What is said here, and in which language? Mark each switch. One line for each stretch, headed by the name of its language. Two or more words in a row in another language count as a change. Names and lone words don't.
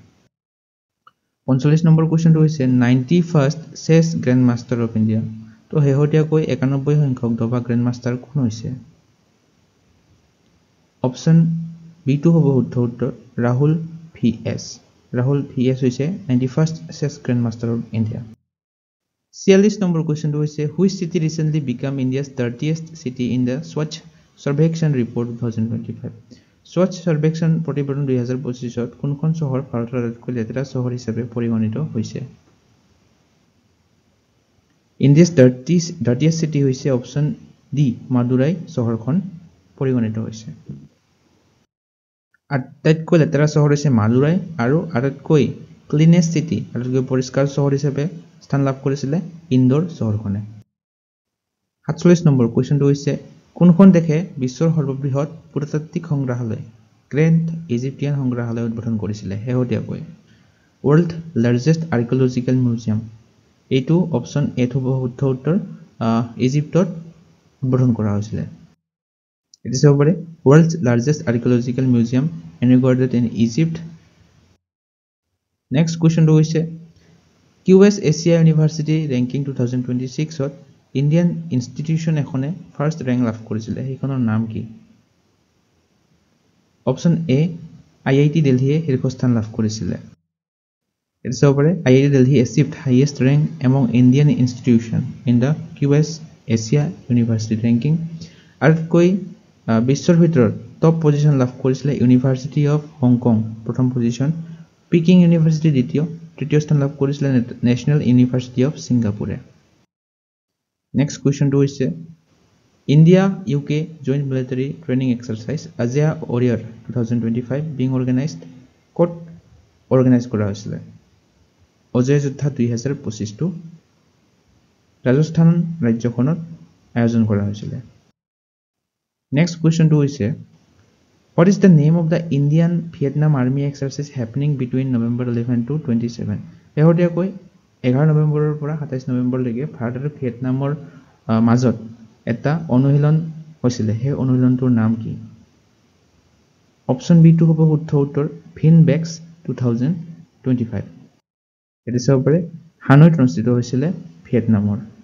Assamese: 45 নম্বৰ কোৱেশ্চনটো হৈছে
English: 91st Chess Grand Master of India
Assamese: তো শেহতীয়াকৈ 91 সংখ্যক দবা
English: grand master
Assamese: কোন হৈছে অপচন বি টো হ'ব শুদ্ধ উত্তৰ ৰাহুল ভিএছ হৈছে
English: 91st Chess Grand Master of India
Assamese: 46 নম্বৰ কোৱেশ্চনটো হৈছে
English: which city recently became India's 30th city in the Swachh Sarvekshan report 2025
Assamese: Swachh Sarvekshan প্ৰতিবেদন 2025 ত কোনখন চহৰ ভাৰতৰ আটাইতকৈ লেতেৰা চহৰ হিচাপে পৰিগণিত হৈছে
English: India's 30th city
Assamese: হৈছে অপচন ডি মাদুৰাই চহৰখন পৰিগণিত হৈছে আটাইতকৈ লেতেৰা চহৰ হৈছে মাদুৰাই আৰু আটাইতকৈ
English: cleanest city
Assamese: আটাইতকৈ পৰিষ্কাৰ চহৰ হিচাপে স্থান লাভ কৰিছিল ইন্দোৰ চহৰখনে 47 নম্বৰ কোৱেশ্চনটো হৈছে কোনখন দেশে বিশ্বৰ সৰ্ববৃহৎ পুৰাতাত্ত্বিক সংগ্ৰহালয় গ্ৰেণ্ড ইজিপ্টিয়ান সংগ্ৰহালয় উদ্বোধন কৰিছিল শেহতীয়াকৈ
English: world largest archaeological museum
Assamese: এইটো অপচন এ হ'ব শুদ্ধ উত্তৰ ইজিপ্তত উদ্বোধন কৰা হৈছিল
English: It is over world's largest archaeological museum inaugurated in Egypt. Next question to is QS Asia University ranking 2026 ত Indian institution এখনে first rank
Assamese: লাভ কৰিছিল সেইখনৰ নাম কি
English: Option A IIT Delhi
Assamese: শীৰ্ষস্থান লাভ কৰিছিল
English: It is over IIT Delhi achieved highest rank among Indian institution in the QS Asia University ranking
Assamese: আটাইতকৈ বিশ্বৰ ভিতৰত
English: top position
Assamese: লাভ কৰিছিল ইউনিভাৰ্সিটি অফ হংকং প্ৰথম পজিশন পিকিং ইউনিভাৰ্সিটি তৃতীয় স্থান লাভ কৰিছিল নেশনাল ইউনিভাৰ্সিটি অফ সিঙ্গাপুৰে
English: next question
Assamese: টো হৈছে ইন্ডিয়া ইউকে
English: joint military training exercise
Assamese: আজিয়া ওৰিয়ৰ 2025
English: being organise
Assamese: কৰা হৈছিল অজয় যোদ্ধা 2025 টো ৰাজস্থান ৰাজ্যখনত আয়োজন কৰা হৈছিল
English: Next question to is what is the name of the Indian Vietnam Army exercise happening between November 11 to 27?
Assamese: শেহতীয়াকৈ 11 নৱেম্বৰৰ পৰা 27 নৱেম্বৰলৈকে ভাৰত আৰু ভিয়েটনামৰ মাজত এটা অনুশীলন হৈছিল সেই অনুশীলনটোৰ নাম কি অপচন বি টো হ'ব শুদ্ধ উত্তৰ ভিনবেক্স 2025 এটি সবৰে হানৈত অনুষ্ঠিত হৈছিল ভিয়েটনামৰ